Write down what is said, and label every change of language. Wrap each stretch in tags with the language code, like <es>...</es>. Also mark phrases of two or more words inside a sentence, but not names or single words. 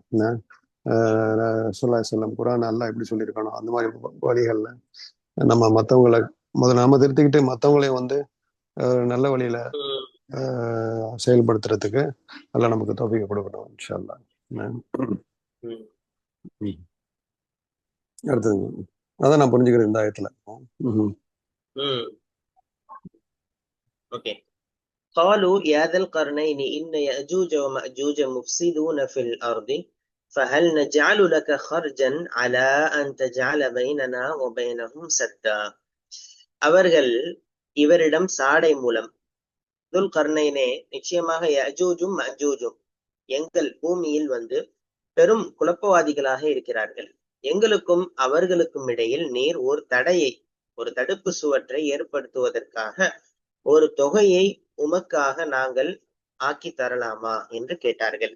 <ta>சொல்லம் குரான் நல்லா எப்படி சொல்லியிருக்கணும் அந்த மாதிரி வழிகள்ல நம்ம மற்றவங்களை முதல்ல நாம திருத்திக்கிட்டு மற்றவங்களையும் வந்து நல்ல வழியில செயல்படுத்துறதுக்கு நல்லா நமக்கு தௌஃபீக் கொடுக்கணும்</ta> <ar>إن شاء الله.</ar> <ta>அடுத்தது அதான் நான் புரிஞ்சுக்கிறேன் இந்த ஆயத்துல. ஓகே.</ta> <ar>قالوا يا ذا القرنين إن يأجوج ومأجوج مفسدون في الأرض فهل نجعل لك خرجا على أن تجعل بيننا وبينهم سدا.</ar> <ta>அவர்கள் இவரிடம் சாடை மூலம், துல்கர்னைனே நிச்சயமாக யஜூஜும் மஜூஜும் எங்கள் பூமியில் வந்து பெரும் குழப்பவாதிகளாக இருக்கிறார்கள். எங்களுக்கும் அவர்களுக்கும் இடையில் நீர் ஒரு தடுப்பு சுவற்றை ஏற்படுத்துவதற்காக ஒரு தொகையை உமக்காக நாங்கள் ஆக்கி தரலாமா என்று கேட்டார்கள்.</ta>